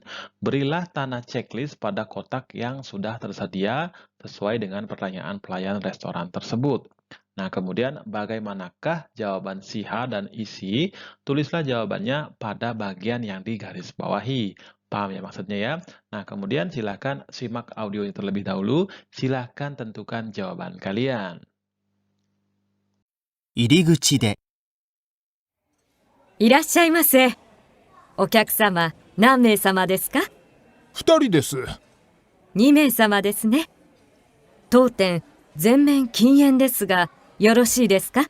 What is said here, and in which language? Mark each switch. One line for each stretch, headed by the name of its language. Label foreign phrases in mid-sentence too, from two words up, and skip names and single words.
Indonesian: Berilah tanda checklist pada kotak yang sudah tersedia sesuai dengan pertanyaan pelayan restoran tersebut. Nah, kemudian bagaimanakah jawaban si H dan isi? Tulislah jawabannya pada bagian yang digarisbawahi. Paham ya maksudnya ya? Nah, kemudian silakan simak audionya terlebih dahulu. Silakan tentukan jawaban kalian.
Japanese: 入り口で。いらっしゃいませ。お客様、何名様ですか 2人です。？2名様ですね。当店、全面禁煙ですが、よろしいですか？